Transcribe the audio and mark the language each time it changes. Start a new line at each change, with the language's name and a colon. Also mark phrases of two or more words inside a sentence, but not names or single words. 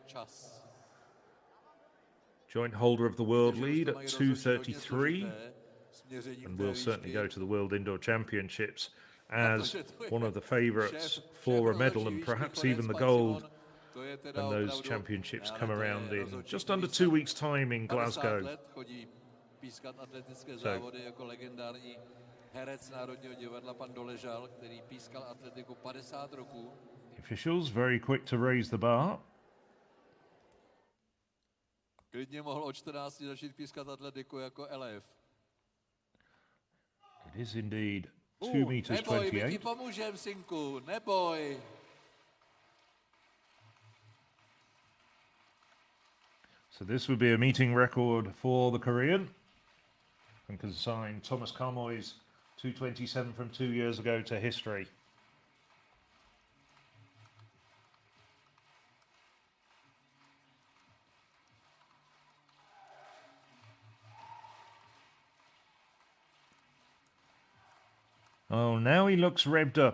English: Joint holder of the world lead at 2.33, and will certainly go to the World Indoor Championships as one of the favourites for a medal and perhaps even the gold when those championships come around in just under 2 weeks' time in Glasgow. So, officials very quick to raise the bar.
Czech: Klidně mohl od 14 začít pískat atletiku jako elef.
English: It is indeed 2.28 meters.
Czech: Neboj, my ti pomůžem, synku, neboj.
English: So this would be a meeting record for the Korean and can sign Thomas Carmoy's 2.27 from 2 years ago to history. Oh, now he looks revved up.